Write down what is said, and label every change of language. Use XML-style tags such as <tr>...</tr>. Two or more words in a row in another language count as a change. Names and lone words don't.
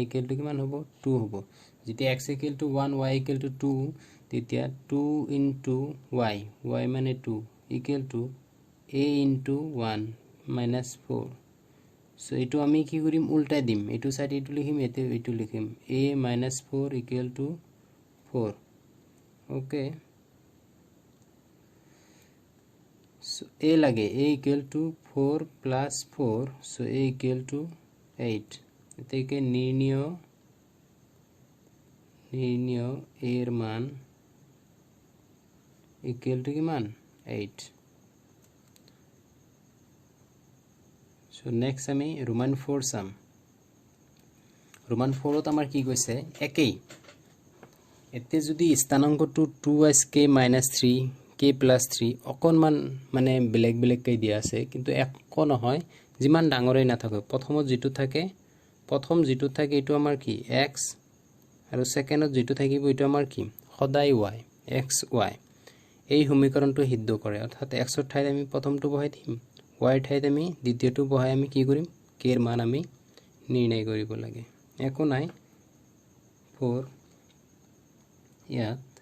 <as>= কিমান হ'ব 2 হ'ব যেতিয়া x = 1 y = 2 তেতিয়া 2 * y y মানে 2 = a * 1 - 4 সো এটো আমি কি কৰিম উল্টাই দিম এটো সাইড এটো লিখিম এটো লিখিম a - 4 = 4 ওকে so a লাগে a = 4 + 4 so a = 8 এটাকে নির্ণয় এর মান = কিমান 8</as> <en>so next</en> <as>আমি Roman 4 সাম Roman 4 ত আমাৰ কি কৈছে একেই এতে যদি স্থানাঙ্কটো 2sk - 3 k + 3 অকনমান মানে বেলেগ কৈ দিয়া আছে কিন্তু একো নহয় যিমান ডাঙৰই না থাকে প্ৰথমত যেটো থাকে এটো আমাৰ কি x আৰু সেকেন্ডত যেটো থাকিব এটো আমাৰ কি সদায় y x y এই সমীকৰণটো সিদ্ধ কৰে অৰ্থাৎ x ৰ ঠাইত আমি প্ৰথমটো বহাই দিম y ৰ ঠাইত আমি দ্বিতীয়টো বহাই আমি কি কৰিম k ৰ মান আমি নিৰ্ণয় কৰিব লাগে একো নাই 4 ইয়াত</as>